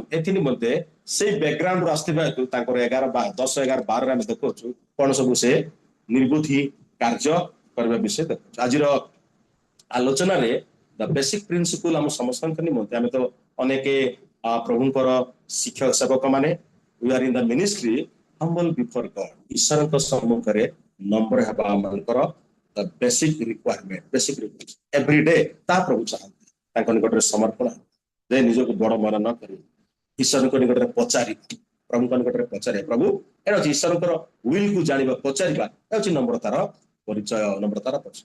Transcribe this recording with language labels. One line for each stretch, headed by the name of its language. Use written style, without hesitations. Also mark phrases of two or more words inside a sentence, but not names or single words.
Odia: ଏଥି ନିମନ୍ତେ ସେଇ ବ୍ୟାକଗ୍ରାଉଣ୍ଡରୁ ଆସିଥିବା ହେତୁ ତାଙ୍କର 10, 11, 12ରେ ଆମେ ଦେଖୁଛୁ କଣ ସବୁ ସେ ନିର୍ବୁଦ୍ଧି କାର୍ଯ୍ୟ କରିବା ବିଷୟ ଦେଖୁଛୁ। ଆଜିର ଆଲୋଚନାରେ
English: the basic principle
Odia: ଆମ ସମସ୍ତଙ୍କ ନିମନ୍ତେ, ଆମେ ତ ଅନେକ ପ୍ରଭୁଙ୍କର ଶିକ୍ଷକ ସେବକ ମାନେ,
English: we are in the ministry humble before God,
Odia: ଈଶ୍ୱରଙ୍କ ସମ୍ମୁଖରେ ନମ୍ର ହେବା ଆମମାନଙ୍କର
English: basic requirement, basic every day.
Odia: ତାହା ପ୍ରଭୁ ଚାହାନ୍ତି, ତାଙ୍କ ନିକଟରେ ସମର୍ପଣ ଯେ ନିଜକୁ ବଡ ମନ ନ କରି ଈଶ୍ୱରଙ୍କ ନିକଟରେ ପଚାରିବା, ପ୍ରଭୁଙ୍କ ନିକଟରେ ପଚାରିବା। ପ୍ରଭୁ ଏଇଟା ହଉଛି ଈଶ୍ୱରଙ୍କର ୱିଲ୍ କୁ ଜାଣିବା, ପଚାରିବା, ଏହା ହଉଛି ନମ୍ରତାର ପରିଚୟ, ନମ୍ରତାର ପରିଚୟ।